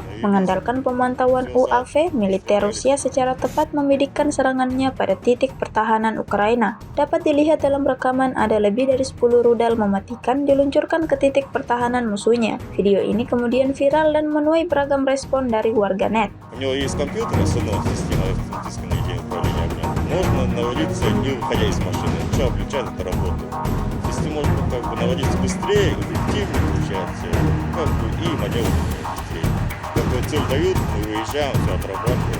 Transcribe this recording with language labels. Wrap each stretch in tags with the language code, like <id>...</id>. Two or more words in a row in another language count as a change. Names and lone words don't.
<id>Mengandalkan pemantauan UAV, militer Rusia secara tepat membidikkan serangannya pada titik pertahanan Ukraina. Dapat dilihat dalam rekaman ada lebih dari 10 rudal mematikan diluncurkan ke titik pertahanan musuhnya. Video ini kemudian viral dan menuai beragam respon dari warganet.</id> <ru>У него есть компьютер, установлена система автоматического управления огнем. Можно наводиться, не выходя из машины. Ничего, включать это работает. Если можно наводиться быстрее, эффективнее получается, и маневр быстрее. Какую цель дают, мы выезжаем, все отрабатываем.</ru>